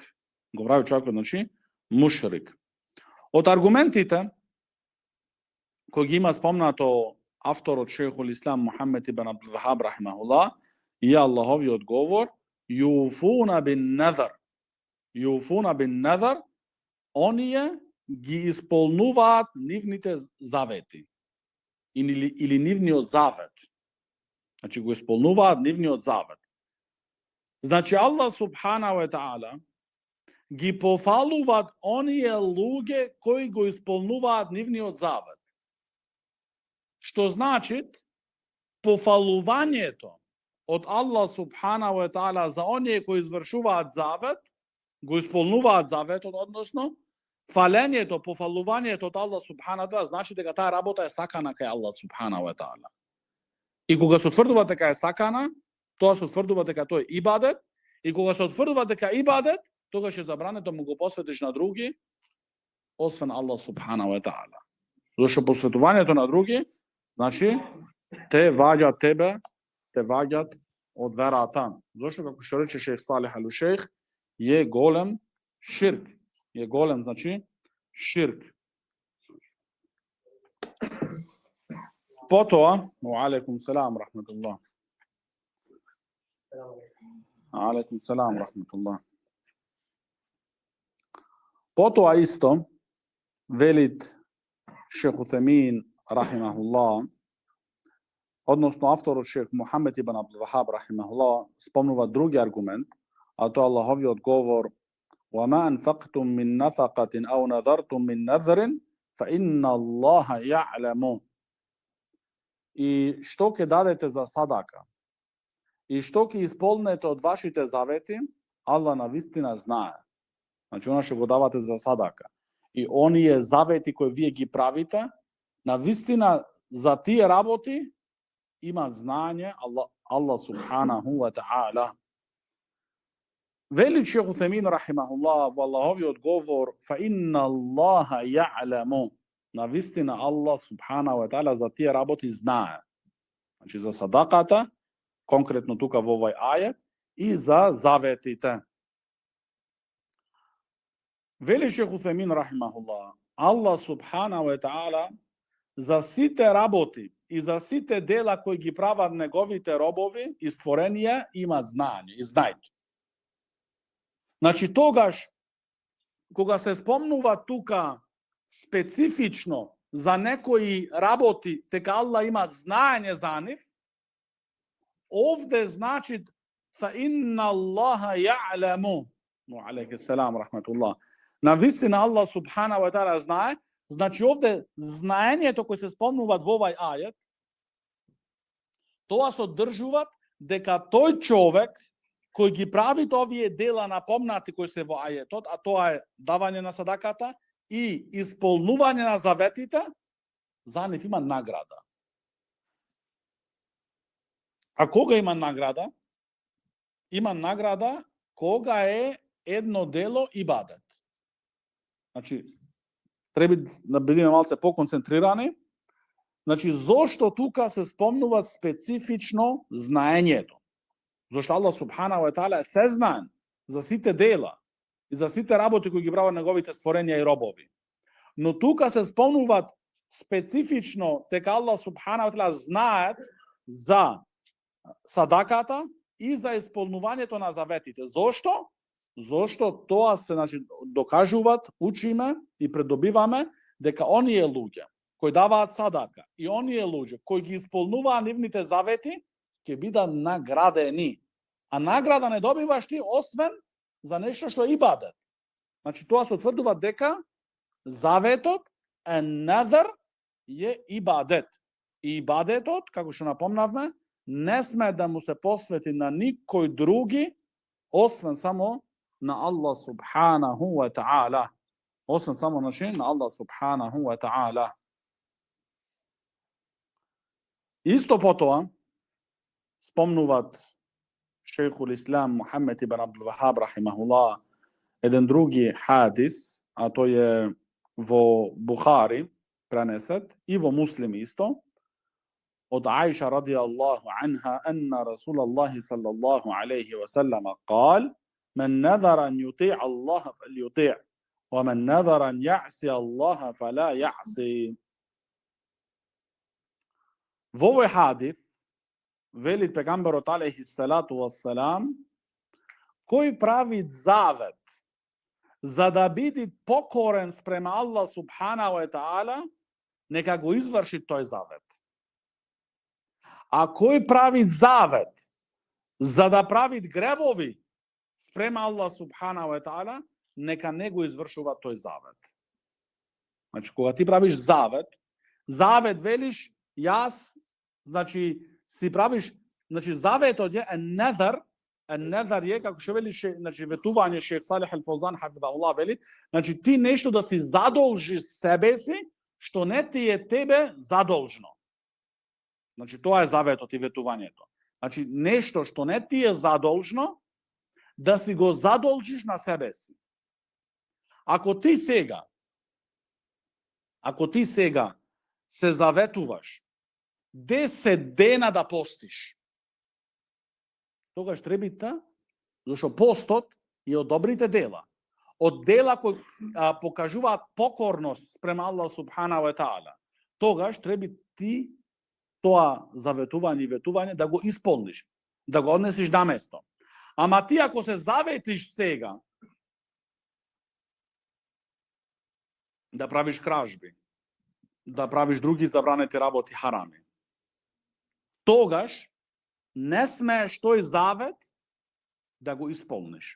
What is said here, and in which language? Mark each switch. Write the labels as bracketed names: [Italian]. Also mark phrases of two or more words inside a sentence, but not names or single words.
[Macedonian] Го прави човекот, значи, мушрик. Од аргументите кои ги има спомнато авторот Шейхул Ислам Мухаммед ибн Абдул Вахаб рахимахуллах, и Аллахови одговор, [Arabic] يوفون بالنذر, [Macedonian] оние ги исполнуваат нивните завети. Или нивниот завет. Значи го исполнуваат нивниот завет. Значи Аллах [Arabic] سبحانه وتعالى [Macedonian] ги пофалуваат оние луѓе кои го исполнуваат нивниот завет. Што значи пофалувањето од Аллах [Arabic] سبحانه وتعالى [Macedonian] за оние кои извршуваат завет, го исполнуваат заветот, односно фалењето, пофалувањето од Аллах [Arabic] سبحانه وتعالى, [Macedonian] значи дека таа работа е сакана кај Аллах [Arabic] سبحانه وتعالى. [Macedonian] И кога се утврдува дека е сакана, тоа се утврдува дека тоа е ибадет, и кога се утврдува дека е ибадет, тогаш е забрането му го посветиш на други, освен Аллах [Arabic] سبحانه وتعالى. [Macedonian] Зашто посветувањето на други, значи, те ваѓат од верата. Зашто, како што рече Шейх Салих ал-Шейх, е голем ширк. Е голем, значи, ширк. Потоа, [Arabic] عليكم السلام، رحمة الله. عليكم السلام, рахметуллах. [Macedonian] Потоа исто, велит Шейх Уthejmin, рахимахуллах, односно авторот Шейх Мухаммед ибн Абдул Вахаб, рахимахуллах, спомнува други аргумент, а тоа Аллаховиот говор: [Arabic] وَمَا أَنْفَقْتُم مِّن نَّفَقَةٍ أَوْ نَذَرْتُم مِّن نَّذْرٍ فَإِنَّ اللَّهَ يَعْلَمُ. [Macedonian] И што ќе дадете за садака, и што ќе исполнете од вашите завети, Аллах навистина знае. Значи, она што го давате за садака. И оние завети кои вие ги правите, навистина за тие работи има знање Аллах [Arabic] سبحانه وتعالى. [Macedonian] Вели шейх Утемин рахимахуллах во Аллаховиот говор: [Arabic] "فإن الله يعلم." [Macedonian] Навистина Аллах [Arabic] سبحانه وتعالى [Macedonian] за тие работи знае. Значи за садаката, конкретно тука во овој ајет, и за заветите. Вели шейх Утемин рахимахуллах, Аллах [Arabic] سبحانه وتعالى [Macedonian] за сите работи и за сите дела кои ги прават неговите робови и створенија има знање и знајте. Значи тогаш кога се спомнува тука специфично за некои работи, дека Аллах има знаење за нив, овде значи [Arabic] فإن الله يعلم. عليه السلام رحمة الله. [Macedonian] Навистина Аллах [Arabic] سبحانه وتعالى [Macedonian] знае. Значи овде знаењето кој се спомнуваат во овај ајет, тоа содржуваат дека тој човек кој ги прави овие дела напомнати кои се во ајетот, а тоа е давање на садаката и исполнување на заветите, за нив има награда. А кога има награда? Има награда кога е едно дело ибадет. Значи, треба да бидеме малце поконцентрирани. Значи, зошто тука се спомнува специфично знаењето? Зошто Аллах [Arabic] سبحانه وتعالى [Macedonian] е сезнаен за сите дела и за сите работи кои ги прават неговите створенија и робови. Но тука се спомнуваат специфично дека Аллах [Arabic] سبحانه وتعالى [Macedonian] знаат за садаката и за исполнувањето на заветите. Зошто? Зошто тоа се, значи, докажуваат, учиме и придобиваме дека оние луѓе кои даваат садака и оние луѓе кои ги исполнуваат нивните завети ќе бидат наградени. А награда не добиваш ти освен за нешто што е ибадет. Значи тоа се утврдува дека заветот е назар е ибадет. И ибадетот, како што напомнавме, не сме да му се посвети на никој други освен само на Аллах [Arabic] سبحانه وتعالى. [Macedonian] Освен само на Аллах [Arabic] سبحانه وتعالى. [Macedonian] Исто потоа спомнуваат шейхул Ислам Мухаммед ибн Абдул Вахаб рахимахуллах еден други хадис, а тој е во Бухари пренесет и во Муслим исто, [Arabic] od عائشة رضي الله عنها أن رسول الله صلى الله عليه وسلم قال من نذر أن يطيع الله فليطيع ومن نذر أن يعصي الله فلا يعصي. [Macedonian] Во овој хадис вели пегамберот [Arabic] عليه الصلاة والسلام, [Macedonian] кој прави завет за да биде покорен спрема Аллах [Arabic] سبحانه وتعالى, [Macedonian] нека го изврши тој завет. А кој прави завет за да прави гревови спрема Аллах [Arabic] سبحانه وتعالى, [Macedonian] нека не го извршува тој завет. Значи, кога ти правиш завет велиш, јас, значи, си правиш, значи, заветот е недар е, како што вели, значи, ветување шейх Салих ал-Фаузан, хафидахуллах, вели, значи, ти нешто да си задолжиш себе си, што не ти е тебе задолжно. Значи, тоа е заветот и ветувањето. Значи, нешто што не ти е задолжно, да си го задолжиш на себе си. Ако ти сега се заветуваш 10 дена да постиш, тогаш требите, зашто постот е од добрите дела. Од дела кои покажуваат покорност спрема Аллах [Arabic] سبحانه وتعالى. [Macedonian] Тогаш треба ти тоа заветување и ветување да го исполниш, да го однесиш на место. Ама ти ако се заветиш сега да правиш кражби, да правиш други забранети работи харами, тогаш не смееш тој завет да го исполниш.